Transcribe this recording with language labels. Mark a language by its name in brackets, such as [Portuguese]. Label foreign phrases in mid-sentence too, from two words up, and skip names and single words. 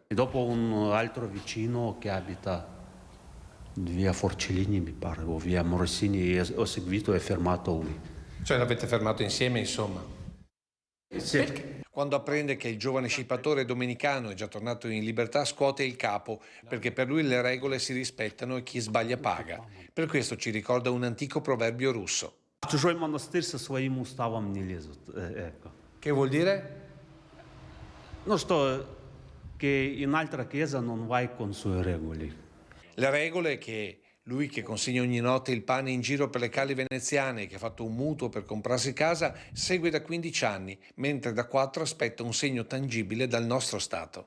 [Italian] E dopo un altro vicino che abita via Forcellini, mi pare, o via Morosini, ho seguito e fermato lui. Cioè l'avete fermato insieme, insomma? Sì. Perché? Quando apprende che il giovane scippatore domenicano è già tornato in libertà, scuote il capo, perché per lui le regole si rispettano e chi sbaglia paga. Per questo ci ricorda un antico proverbio russo. [Russian] В чужой монастырь со своим уставом не лезут. [Italian] Che vuol dire? Che in altra chiesa non vai con sue regole. Le regole che lui che consegna ogni notte il pane in giro per le calli veneziane e che ha fatto un mutuo per comprarsi casa, segue da 15 anni, mentre da 4 aspetta un segno tangibile dal nostro Stato.